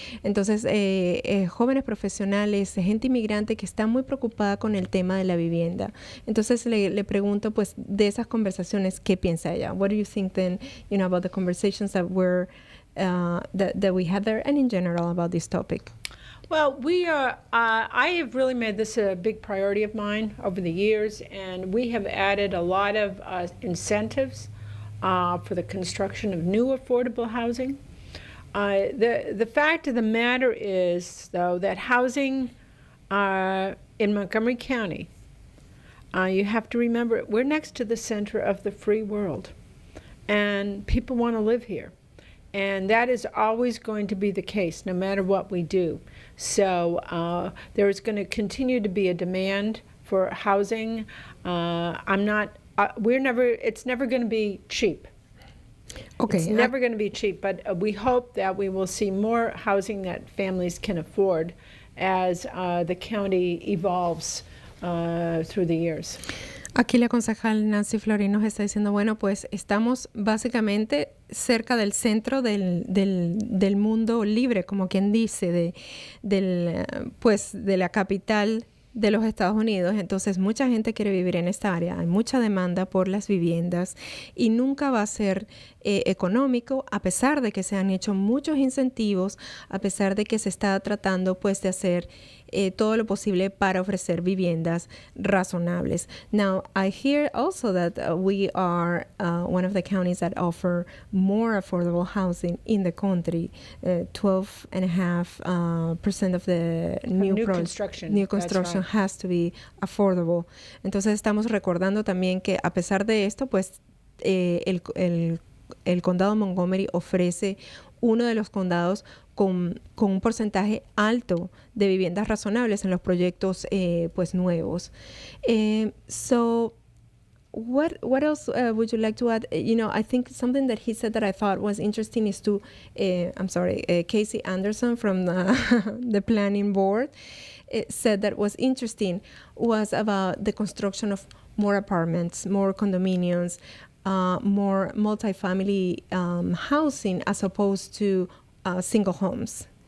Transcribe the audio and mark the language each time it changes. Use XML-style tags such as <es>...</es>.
<es>Entonces, jóvenes profesionales, gente inmigrante que está muy preocupada con el tema de la vivienda. Entonces le pregunto pues de esas conversaciones, ¿qué piensa ella?</es> <en>What do you think then, about the conversations that were that we had there, and in general about this topic? Well, we are. I have really made this a big priority of mine over the years, and we have added a lot of incentives for the construction of new affordable housing. The fact of the matter is, though, that housing in Montgomery County, you have to remember, we're next to the center of the free world, and people want to live here. And that is always going to be the case, no matter what we do. So there is going to continue to be a demand for housing. It's never going to be cheap. Okay. It's never going to be cheap, but we hope that we will see more housing that families can afford as the county evolves through the years.</en> <es>Aquí la concejal Nancy Florín nos está diciendo, bueno, pues estamos básicamente cerca del centro del mundo libre, como quien dice, de la capital de los Estados Unidos. Entonces mucha gente quiere vivir en esta área, hay mucha demanda por las viviendas y nunca va a ser económico, a pesar de que se han hecho muchos incentivos, a pesar de que se está tratando pues de hacer todo lo posible para ofrecer viviendas razonables.</es> <en>Now, I hear also that we are one of the counties that offer more affordable housing in the country. 12.5% of the new construction has to be affordable.</en> <es>Entonces estamos recordando también que a pesar de esto, pues el condado de Montgomery ofrece uno de los condados con un porcentaje alto de viviendas razonables en los proyectos pues nuevos.</es> <en>So what else would you like to add? I think something that he said that I thought was interesting is to, Casey Anderson from the planning board said that was interesting was about the construction of more apartments, more condominiums, more multifamily housing as opposed to single homes.</en>